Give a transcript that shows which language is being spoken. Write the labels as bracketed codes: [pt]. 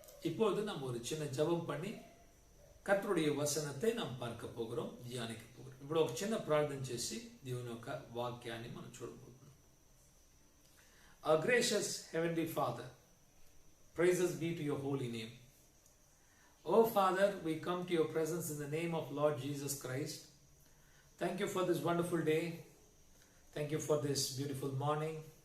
[ta] இப்பொழுது நாம் ஒரு சின்ன ஜெபம் பண்ணி கர்த்தருடைய వசనத்தை நாம் பார்க்க போகிறோம், தியானிக்க போகிறோம். [te] ఇప్పుడు ఒక చిన్న ప్రార్థన చేసి దేవుని యొక్క వాక్యాన్ని మనం చూడబోతున్నాం. [en] Our gracious heavenly Father, praises be to your holy name. Oh Father, we come to your presence in the name of Lord Jesus Christ. Thank you for this wonderful day. Thank you for this beautiful morning.